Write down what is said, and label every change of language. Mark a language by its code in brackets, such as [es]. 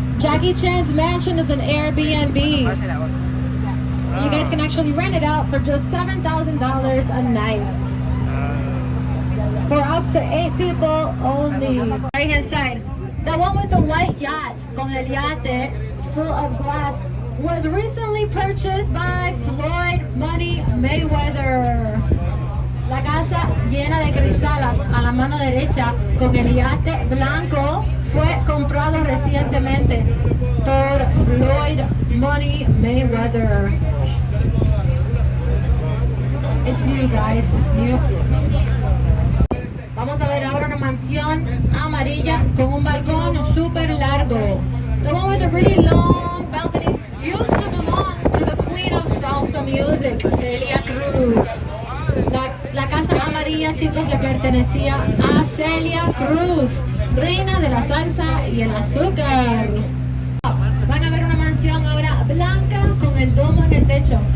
[en] Jackie Chan's mansion is an Airbnb. So you guys can actually rent it out for just $7,000 a night. For up to 8 people only. Right hand side, the one with the white yacht, [es] con el yate [en] full of glass, was recently purchased by Floyd Money Mayweather. [es] La casa llena de cristal a la mano derecha con el yate blanco fue comprado recientemente por Floyd Money Mayweather. [en] It's new, guys. It's new. [es] Vamos a ver ahora una mansión amarilla con un balcón súper largo. [en] The one with the really long balconies used to belong to the queen of salsa music, Celia Cruz. [es] La casa amarilla, chicos, le pertenecía a Celia Cruz, reina de la salsa y el azúcar. Van a ver una mansión ahora blanca con el domo en el techo.